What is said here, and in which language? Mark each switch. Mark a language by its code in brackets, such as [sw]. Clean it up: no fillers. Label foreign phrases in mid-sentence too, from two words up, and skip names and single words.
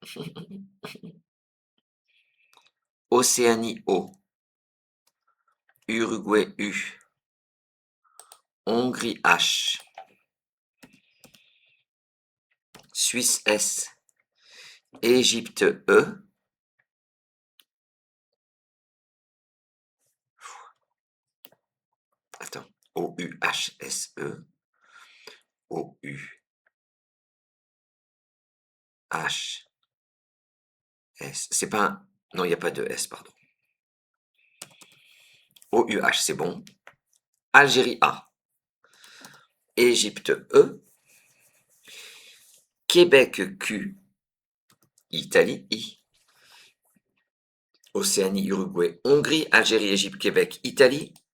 [fr] Océanie O, Uruguay U, Hongrie H, Suisse S, Égypte E, attends, O-U-H-S-E, O-U-H-S, c'est pas un, non, il n'y a pas de S, pardon. O-U-H, c'est bon. Algérie A, Égypte E, Québec Q, Italie I, Océanie, Uruguay, Hongrie, Algérie, Égypte, Québec, Italie.